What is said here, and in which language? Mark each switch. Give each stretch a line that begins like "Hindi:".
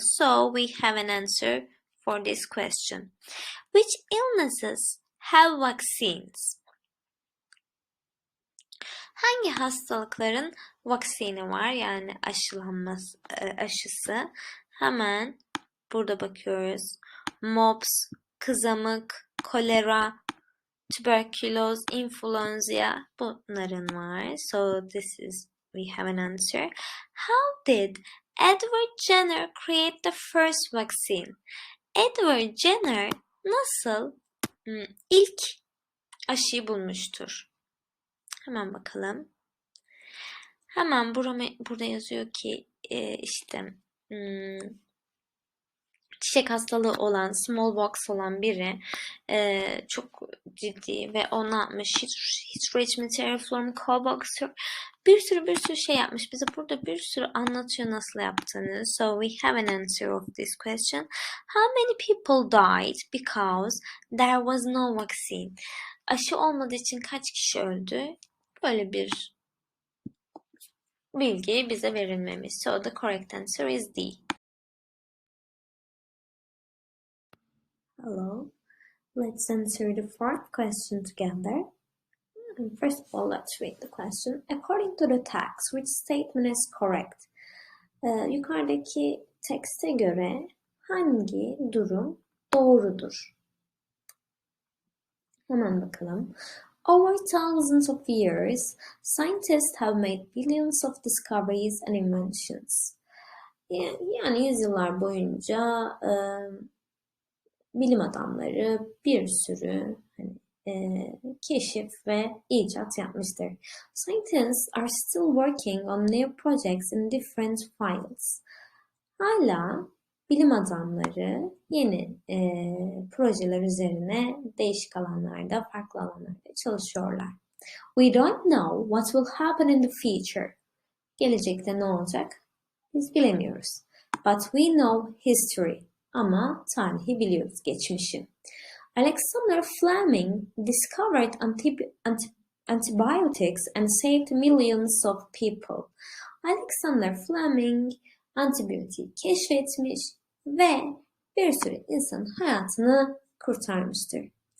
English: So we have an answer for this question. Which illnesses have vaccines?
Turkish: Hangi hastalıkların vaksini var, yani aşısı? Hemen burada bakıyoruz. Mumps, kızamık, kolera, tuberculosis, influenza, bunların var.
English: So we have an answer. How did Edward Jenner created the first vaccine?
Turkish: Edward Jenner nasıl ilk aşıyı bulmuştur? Hemen bakalım. Hemen burada yazıyor ki işte çiçek hastalığı olan, smallpox olan biri çok ciddi ve o ne yapmış? Hiç
English: rich material from cowbox
Turkish: bir sürü şey yapmış. Bize burada bir sürü anlatıyor nasıl yaptığını.
English: So we have an answer of this question. How many people died because there was no vaccine?
Turkish: Aşı olmadığı için kaç kişi öldü? Böyle bir bilgi bize verilmemiş.
English: So the correct answer is D. Hello. Let's answer the fourth question together. First of all, let's read the question. According to the text, which statement is correct?
Turkish: Yukarıdaki tekste göre hangi durum doğrudur? Hemen bakalım.
English: Over thousands of years, scientists have made billions of discoveries and inventions.
Turkish: Yani yüzyıllar boyunca bilim adamları bir sürü keşif ve icat yapmıştır.
English: Scientists are still working on new projects in different fields.
Turkish: Hala bilim adamları yeni projeler üzerine değişik alanlarda, farklı alanlarda çalışıyorlar.
English: We don't know what will happen in the future.
Turkish: Gelecekte ne olacak? Biz bilemiyoruz.
English: But we know history.
Turkish: Ama tarihi biliyoruz, geçmişi.
English: Alexander Fleming discovered antibiotics and saved millions of people.
Turkish: Alexander Fleming antibiyotiği keşfetmiş ve bir sürü insanın hayatını kurtarmıştır.